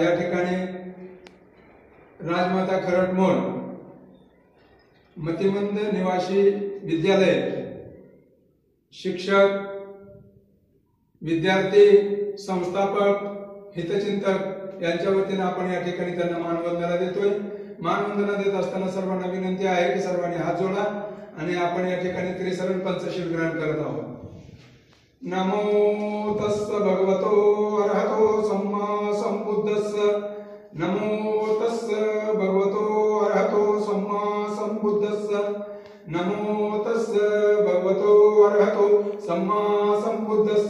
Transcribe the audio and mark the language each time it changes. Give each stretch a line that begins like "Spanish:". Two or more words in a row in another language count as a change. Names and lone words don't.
Marathi: या ठिकाणी राजमाता खरटमोड मतिमंद निवासी विद्यालय शिक्षक, विद्यार्थी, संस्थापक, हितचिंतक यांच्या वतीने आपण या ठिकाणी त्यांना मानवंदना देतोय। मानवंदना देत असताना सर्वांना विनंती आहे की सर्वांनी हात जोडा आणि आपण या ठिकाणी त्रिसरण पंचशील ग्रहण करत आहोत।
Pali: नमो तस्स भगवतो अरहतो सम्मा संबुद्धस्स। नमो तस्स भगवतो अरहतो सम्मा संबुद्धस्स। नमो तस्स भगवतो अरहतो सम्मा संबुद्धस्स।